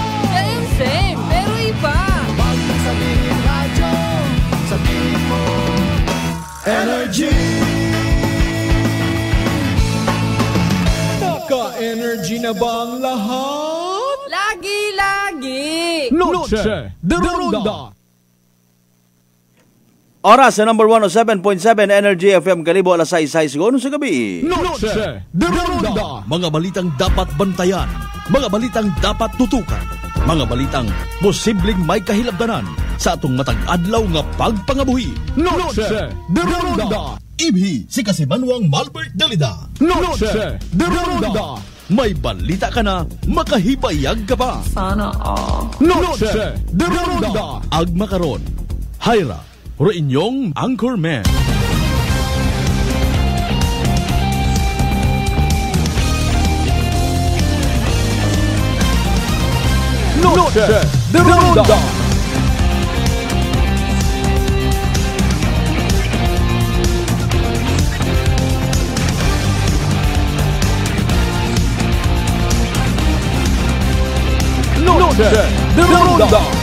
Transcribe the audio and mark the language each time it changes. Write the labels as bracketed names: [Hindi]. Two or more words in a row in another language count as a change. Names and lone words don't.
[Filipino] Same, pero iba. Huwag mong sabihin radyo, sabihin mo Energy. Naka-energy na ba ang lahat? [Aklanon] Lagi-lagi. Noche de Ronda. Oras sa number 107.7 Energy FM Kalibo, alas 6 siguro sa gabi. Noche de Ronda. Mga balitang dapat bantayan, mga balitang dapat tutukan, mga balitang posibleng may kahilabdanan sa atong matag adlaw nga pagpangabuhi. Noche de Ronda. Ibhi si Kasimanwang Malbert Dalida. Noche de Ronda. May balita ka na, makahibayag ka pa. [Filipino] Sana all. [Aklanon] Noche de Ronda. Agma karon, Hyra, ro inyong Anchorman. Noche de Ronda. Noche de Ronda.